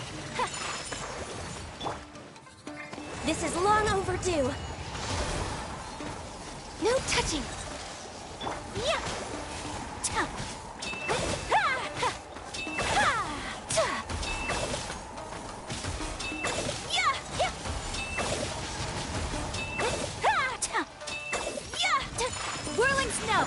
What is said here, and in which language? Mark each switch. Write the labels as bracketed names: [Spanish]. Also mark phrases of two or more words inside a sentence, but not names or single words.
[English] This is long overdue. No touching. Yeah. Ta. Ha. Ha. Ha. Ta. Yeah. Yeah. Ha. Ta. Yeah. Ta. Whirling snow.